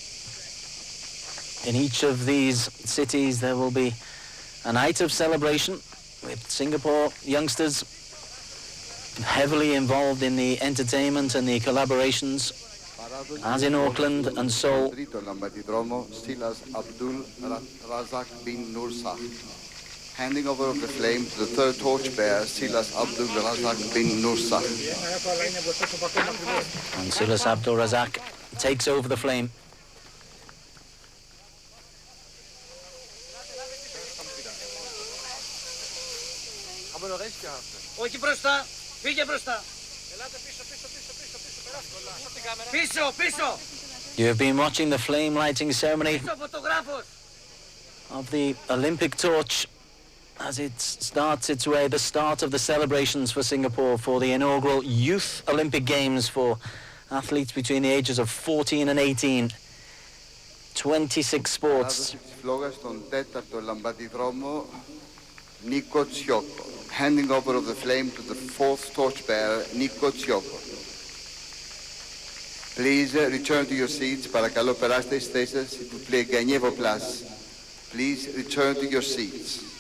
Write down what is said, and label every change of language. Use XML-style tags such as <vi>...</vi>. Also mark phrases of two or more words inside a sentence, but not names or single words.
<en>In each of these cities there will be a night of celebration with Singapore youngsters heavily involved in the entertainment and the collaborations, as in Auckland and Seoul. Handing over of the flame to the third torchbearer, Silas Abdul Razak bin Nursah. And Silas Abdul Razak takes over the flame.</en> <el>Όχι μπροστά, φύγε μπροστά. Πίσω, πίσω.</el> <en>You have been watching the flame lighting ceremony of the Olympic torch as it starts its way, the start of the celebrations for Singapore for the inaugural Youth Olympic Games for athletes between the ages of 14 and 18. 26 sports. Handing over of the flame to the fourth torchbearer, Nico Tsioko. Please return to your seats.</en> <el>Παρακαλώ περάστε στις θέσεις σας.</el> <fr>S'il vous plaît, gagnez vos places.</fr> <en>Please return to your seats.</en>